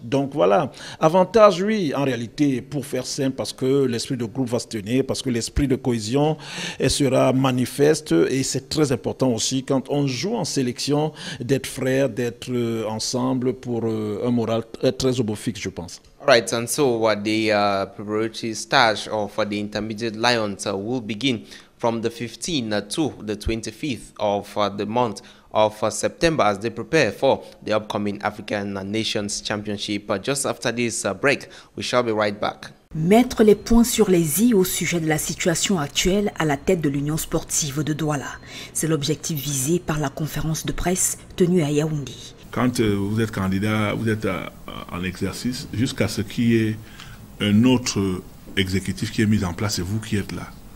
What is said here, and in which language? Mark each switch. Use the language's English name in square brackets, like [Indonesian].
[French] Donc voilà, avantage oui, en réalité, pour faire simple, parce que l'esprit de groupe va se tenir, parce que l'esprit de cohésion sera manifeste et c'est très important aussi quand on joue en sélection d'être frères, d'être ensemble pour un moral très obofix, je pense. [English] Right, and so the preparatory stage for the Intermediate Lions will begin from the 15th to the 25th of the month of September as they prepare for the upcoming African Nations Championship. Just after this break, we shall be right back. [French] Mettre les points sur les i au sujet de la situation actuelle à la tête de l'Union sportive de Douala. C'est l'objectif visé par la conférence de presse tenue à Yaoundé. Quand vous êtes candidat, vous êtes en exercice, jusqu'à ce qu'il y ait un autre exécutif qui est mis en place, c'est vous qui êtes là.